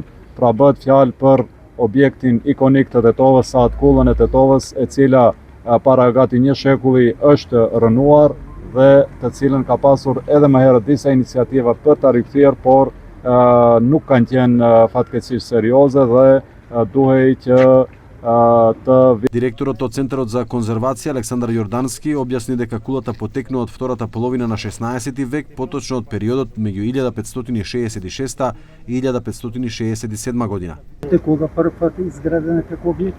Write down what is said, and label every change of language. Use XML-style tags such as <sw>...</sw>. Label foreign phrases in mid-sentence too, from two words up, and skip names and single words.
<sq>Pra bëhet fjalë për objektin ikonik të Tetovës, saat kullën e Tetovës, e cila para gati një shekulli është rënuar dhe të cilën ka pasur edhe më herët disa iniciativa për ta rikthyer, por nuk kanë qenë fatkeqësisht serioze dhe duhej që</sq> <mk>Директорот од Центарот за конзервација Александар Јордански објасни дека кулата потекнува од втората половина на 16 век, поточно од периодот меѓу 1566 и 1567 година. Кога прв пат изградена како објект?</mk>